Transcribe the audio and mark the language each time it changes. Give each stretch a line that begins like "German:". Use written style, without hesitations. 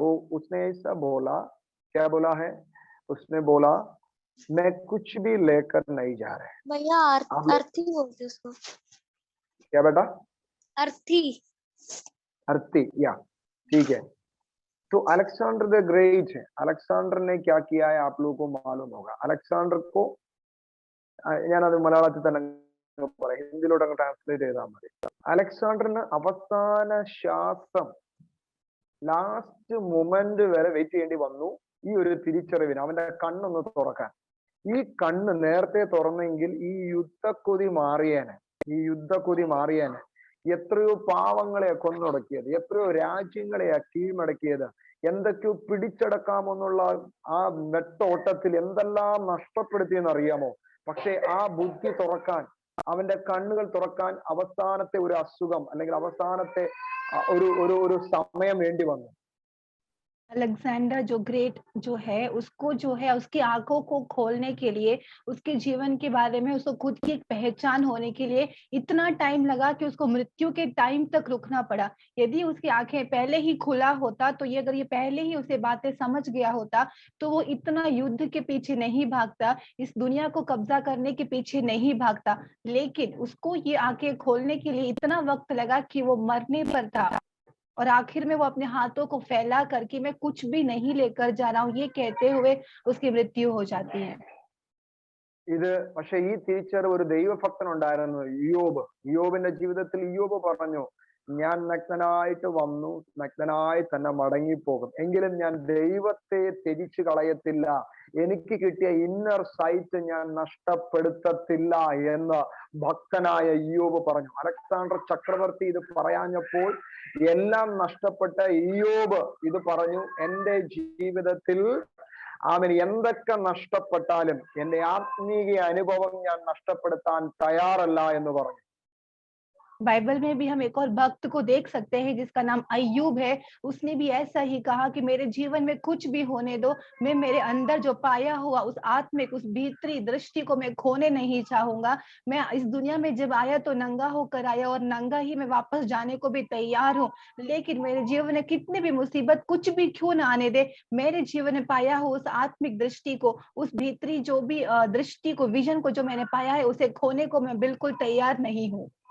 Hindi: वो उसने ऐसा बोला, क्या बोला है? उसने बोला मैं कुछ भी लेकर नहीं जा रहे। भैया आप लोग अर्थी बोलते उसको, क्या बेटा? अर्थी। अर्थी, या ठीक है। तो अलेक्जेंडर द ग्रेट है, अलेक्जेंडर ने क्या किया है आप लोगों को मालूम होगा।
Malayalam: अलेक्जेंडർ को ഞാനത് മലയാളത്തിൽ തന്നെ പറയാം, ഹിന്ദിയിലോട്ട് അങ്ങ് ട്രാൻസ്ലേറ്റ് ചെയ്താൽ മതി. അലക്സാണ്ടറിന് അവസാന ശ്വാസം, ലാസ്റ്റ് മൊമെന്റ് വരെ വെയിറ്റ് ചെയ്യേണ്ടി വന്നു ഈ ഒരു തിരിച്ചറിവിന്, അവന്റെ കണ്ണൊന്ന് തുറക്കാൻ. ഈ കണ്ണ് നേരത്തെ തുറന്നെങ്കിൽ ഈ യുദ്ധക്കൊതി മാറിയേനെ, ഈ യുദ്ധക്കൊതി മാറിയേനെ. എത്രയോ പാവങ്ങളെയാ കൊന്നൊടുക്കിയത്, എത്രയോ രാജ്യങ്ങളെയാ കീഴ്മടക്കിയത്, എന്തൊക്കെയോ പിടിച്ചടക്കാമെന്നുള്ള ആ നെട്ടോട്ടത്തിൽ എന്തെല്ലാം നഷ്ടപ്പെടുത്തിയെന്ന് അറിയാമോ? പക്ഷെ ആ ബുദ്ധി തുറക്കാൻ, അവന്റെ കണ്ണുകൾ തുറക്കാൻ അവസാനത്തെ ഒരു അസുഖം അല്ലെങ്കിൽ അവസാനത്തെ ഒരു ഒരു ഒരു സമയം വേണ്ടി വന്നു.
Hindi: अलेक्जेंडर जो ग्रेट जो है, उसको जो है उसकी आंखों को खोलने के लिए, उसके जीवन के बारे में उसको खुद की एक पहचान होने के लिए इतना टाइम लगा कि उसको मृत्यु के टाइम तक रुकना पड़ा। यदि उसकी आंखें पहले ही खुला होता, तो ये अगर ये पहले ही उसे बातें समझ गया होता, तो वो इतना युद्ध के पीछे नहीं भागता, इस दुनिया को कब्जा करने के पीछे नहीं भागता। लेकिन उसको ये आंखें खोलने के लिए इतना वक्त लगा कि वो मरने पर था, और आखिर में वो अपने हाथों को फैला करके मैं कुछ भी नहीं लेकर जा रहा हूँ ये कहते हुए उसकी मृत्यु हो जाती है।
Malayalam: ഇത് പക്ഷെ ഈ തിരിച്ചറിവ് ഒരു ദൈവഭക്തനുണ്ടായിരുന്നു, ഇയ്യോബ്. ഇയ്യോബിന്റെ ജീവിതത്തിൽ ഇയ്യോബ് പറഞ്ഞു, ഞാൻ നഗ്നനായിട്ട് വന്നു, നഗ്നനായി തന്നെ മടങ്ങിപ്പോകും, എങ്കിലും ഞാൻ ദൈവത്തെ ത്യജിച്ചു കളയത്തില്ല, എനിക്ക് കിട്ടിയ ഇന്നർ സൈറ്റ് ഞാൻ നഷ്ടപ്പെടുത്തത്തില്ല എന്ന് ഭക്തനായ ഇയ്യോബ് പറഞ്ഞു. അലക്സാണ്ടർ ചക്രവർത്തി ഇത് പറയാഞ്ഞപ്പോൾ എല്ലാം നഷ്ടപ്പെട്ട ഇയ്യോബ് ഇത് പറഞ്ഞു, എന്റെ ജീവിതത്തിൽ അവന് എന്തൊക്കെ നഷ്ടപ്പെട്ടാലും എന്റെ ആത്മീയ അനുഭവം ഞാൻ നഷ്ടപ്പെടുത്താൻ തയ്യാറല്ല എന്ന് പറഞ്ഞു.
Hindi: बाइबल में भी हम एक और भक्त को देख सकते हैं जिसका नाम अय्यूब है। उसने भी ऐसा ही कहा कि मेरे जीवन में कुछ भी होने दो, मैं मेरे अंदर जो पाया हुआ उस आत्मिक, उस भीतरी दृष्टि को मैं खोने नहीं चाहूंगा। मैं इस दुनिया में जब आया तो नंगा होकर आया और नंगा ही मैं वापस जाने को भी तैयार हूँ, लेकिन मेरे जीवन में कितनी भी मुसीबत कुछ भी क्यों ना आने दे, मेरे जीवन में पाया हुआ उस आत्मिक दृष्टि को, उस भीतरी जो भी दृष्टि को, विजन को जो मैंने पाया है, उसे खोने को मैं बिल्कुल तैयार नहीं हूँ।